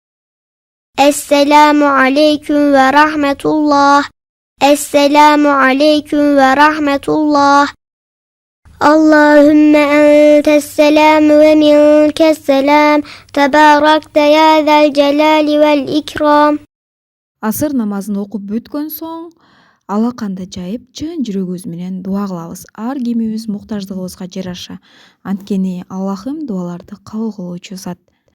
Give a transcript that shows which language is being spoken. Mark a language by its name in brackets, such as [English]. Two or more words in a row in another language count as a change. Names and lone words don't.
[Arabic] السلام عليكم ورحمة الله السلام عليكم ورحمة الله اللهم أنت السلام ومنك السلام تباركت يا ذا الجلال والإكرام [Kyrgyz] Асыр намазын окуп бүткөн соң алаканды жайып чын жүрөгүбүз менен дуа кылабыз ар кимибиз муктаждыгыбызга жараша. Анткени Аллахым дуаларды кабыл кылуучу зат.